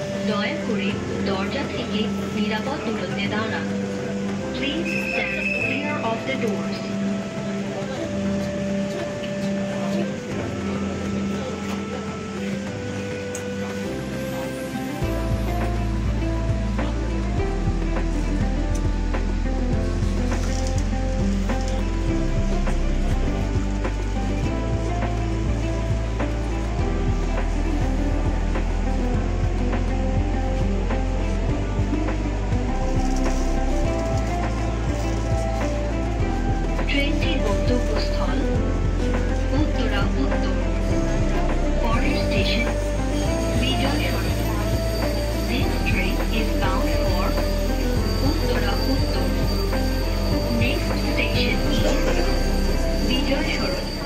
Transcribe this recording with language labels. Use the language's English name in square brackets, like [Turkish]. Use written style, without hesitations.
[Bangla] দয়া করে দরজা থেকে নিরাপদ দূরত্বে দাঁড়ান। [English] Please stand clear of the doors. [Bangla] ট্রেনটির গন্তব্যস্থল উত্তরা উত্তর। পরের স্টেশন বিজয় সড়ক। [English] This train is bound for Uttara Uttar. Next station is Bijoy Sarak.